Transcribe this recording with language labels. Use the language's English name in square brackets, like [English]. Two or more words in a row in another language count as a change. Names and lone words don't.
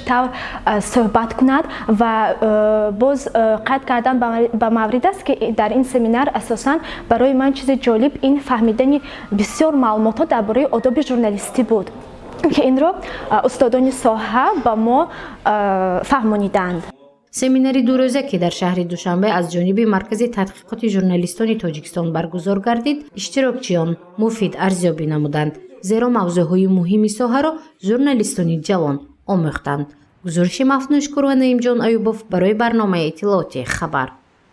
[Persian] صحبت کند و باز قید کردن به مورد است که در این سمینار اساساً برای من چیز جالب این فهمیدن بسیار معلومات درباره آداب ژورنالیستی بود که این را استادان ساحه به ما فهمانیدند. [Tajik] семинари дурӯза ки дар шаҳри душанбе аз ҷониби маркази тадқиқоти журналистони тоҷикистон баргузор гардид иштирокчиён муфид арзёбӣ намуданд, зеро мавзӯъҳои муҳими соҳаро журналистони ҷавон омӯхтанд. гузориши мафнӯшкур ва наимҷон аюбов барои барномаи иттилооти хабар.